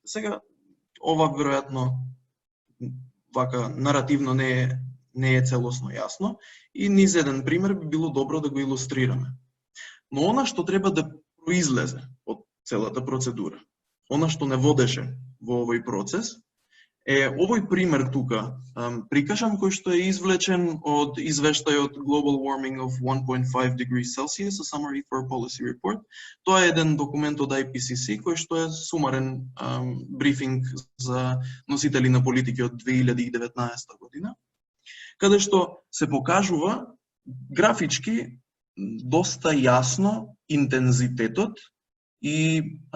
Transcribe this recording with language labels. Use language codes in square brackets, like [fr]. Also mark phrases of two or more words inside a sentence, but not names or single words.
[mk] Сега ова веројатно вака наративно не е целосно јасно и низ еден пример би било добро да го илустрираме. Но она што треба да произлезе од целата процедура, она што не водеше во овој процес, е овој пример тука, прикажан кој што е извлечен од извештајот Global Warming of 1.5 degrees Celsius, a Summary for a Policy Report. Тоа е еден документ од IPCC кој што е сумарен брифинг за носители на политики од 2019 година, каде што се покажува графички доста јасно интензитетот и